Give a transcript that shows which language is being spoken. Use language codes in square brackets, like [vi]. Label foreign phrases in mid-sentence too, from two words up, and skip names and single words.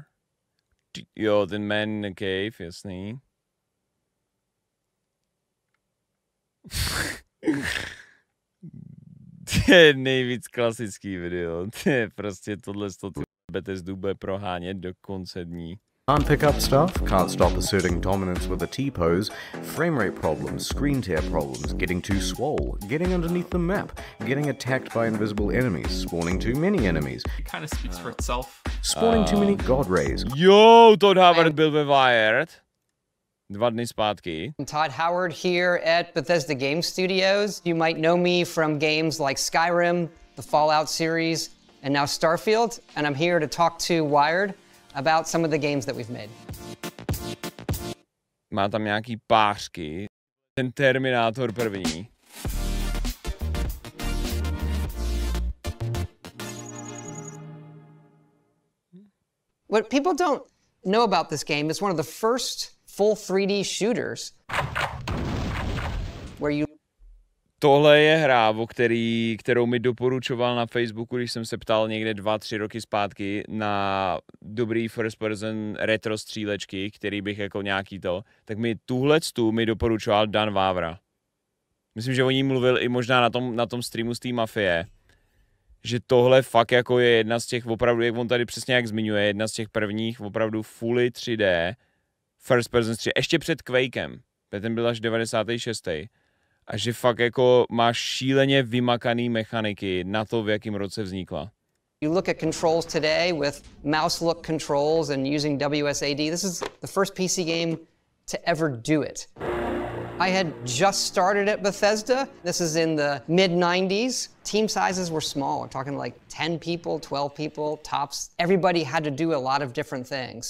[cs] Jo, ten Man in the Cave, jasný. To je nejvíc klasický video. To je prostě tohle Bethesdu bude prohánět do konce dní. [en] Can't pick up stuff, can't stop asserting dominance with a T-pose, frame rate problems, screen tear problems, getting too swole, getting underneath the map, getting attacked by invisible enemies, spawning too many enemies. It kind of speaks for itself. Spawning too many god rays. [cs] Yo, Todd Howard byl ve Wired 2 dny zpátky. [en] I'm Todd Howard here at Bethesda Game Studios. You might know me from games like Skyrim, the Fallout series, and now Starfield, and I'm here to talk to Wired about some of the games that we've made. [cs] Má tam nějaký pářky. Ten Terminator první. [en] What people don't know about this game is one of the first full 3D shooters where you... [cs] Tohle je hra, kterou mi doporučoval na Facebooku, když jsem se ptal někde 2-3 roky zpátky na dobrý [en] first person [cs] retro střílečky, který bych jako nějaký to, tak mi tuhletu mi doporučoval Dan Vávra. Myslím, že o ní mluvil i možná na tom streamu z té Mafie, že tohle fakt jako je jedna z těch opravdu, jak on tady přesně jak zmiňuje, jedna z těch prvních opravdu [en] fully 3D first person [cs] stříleček, ještě před Quakem, ten byl až 96. A že fakt jako má šíleně vymakaný mechaniky na to, v jakém roce vznikla. [en] You look at controls today with mouse look controls and using WSAD. This is the first PC game to ever do it. I had just started at Bethesda. This is in the mid-90s. Team sizes were small. We're talking like 10 people, 12 people, tops. Everybody had to do a lot of different things.